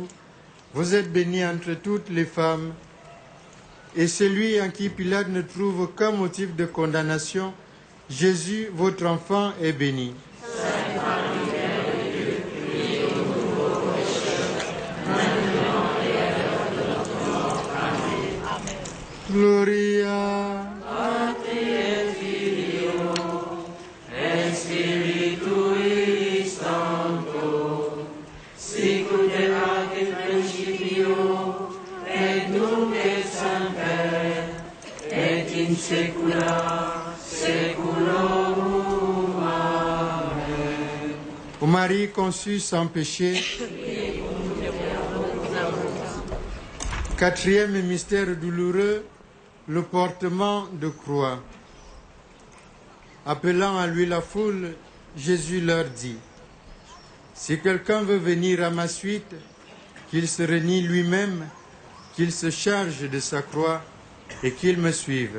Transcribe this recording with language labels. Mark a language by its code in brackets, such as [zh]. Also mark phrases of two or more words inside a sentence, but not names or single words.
[fr] Vous êtes bénie entre toutes les femmes, et celui en qui Pilate ne trouve aucun motif de condamnation, Jésus, votre enfant, est béni. Sainte Marie, Mère de Dieu, priez pour nous pauvres pécheurs, maintenant et à l'heure de notre mort. Amen. [la] Gloria. Patri et Filio, et Spiritui Sancto, sic ut erat in principio, et nunc et semper, et in saecula saeculorum. Amen. [fr] Ô Marie conçue sans péché, quatrième mystère douloureux, le portement de croix. Appelant à lui la foule, Jésus leur dit, « Si quelqu'un veut venir à ma suite, qu'il se renie lui-même, qu'il se charge de sa croix et qu'il me suive.